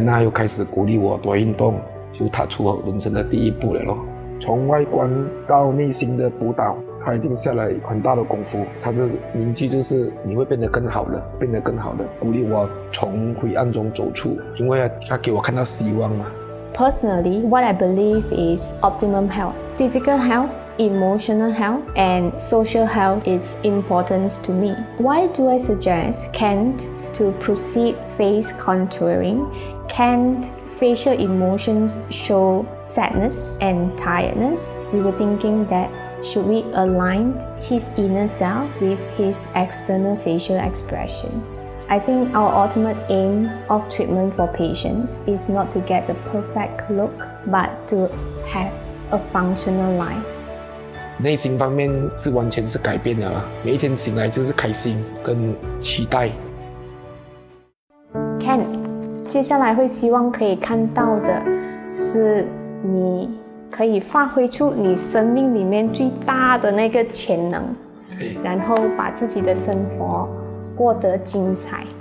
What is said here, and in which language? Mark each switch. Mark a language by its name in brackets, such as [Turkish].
[Chinese] Anna 又开始鼓励我多运动，就踏出我人生的第一步了咯。从外观到内心的辅导，他已经下了很大的功夫。他的名句就是你会变得更好的，变得更好的，鼓励我从灰暗中走出，因为他给我看到希望嘛。 [English] Personally, what I believe is optimum health. Physical health, emotional health, and social health is important to me. Why do I suggest Kent to proceed face contouring? Kent facial emotions show sadness and tiredness. We were thinking that should we align his inner self with his external facial expressions? I think our ultimate aim of treatment for patients is not to get the perfect look, but to have a functional life. [Chinese] 内心方面是完全是改变了啦，每一天醒来就是开心跟期待。 Ken， 接下来会希望可以看到的是你可以发挥出你生命里面最大的那个潜能，然后把自己的生活过得精彩。